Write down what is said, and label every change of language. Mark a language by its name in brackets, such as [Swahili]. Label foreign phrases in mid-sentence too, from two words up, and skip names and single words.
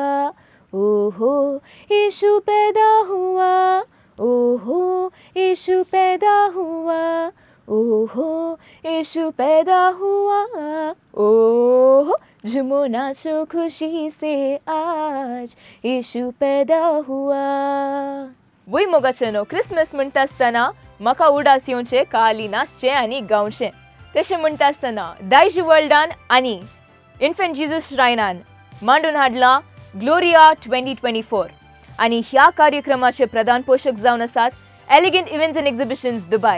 [Hindi] ओहो यीशु पैदा हुआ। ओहो यीशु पैदा हुआ। ओहो यीशु पैदा हुआ। ओहो झूमो नाचो खुशी से आज येशू पैदा हुआ। [Konkani] भुईमुगाचें क्रिसमस म्हणटा आसतना म्हाका उडास येवचें काली नाचचें आनी गावचें। तशें म्हणटा आसतना दायज वर्ल्डान आनी इन्फंट जिजस श्रायनान मांडून हाडला ग्लोरिया 2024 आनी ह्या कार्यक्रमाचे प्रधान पोषक जावन आसात एलिगंट इव्हेंट्स अँड एक्झिबिशन्स दुबय।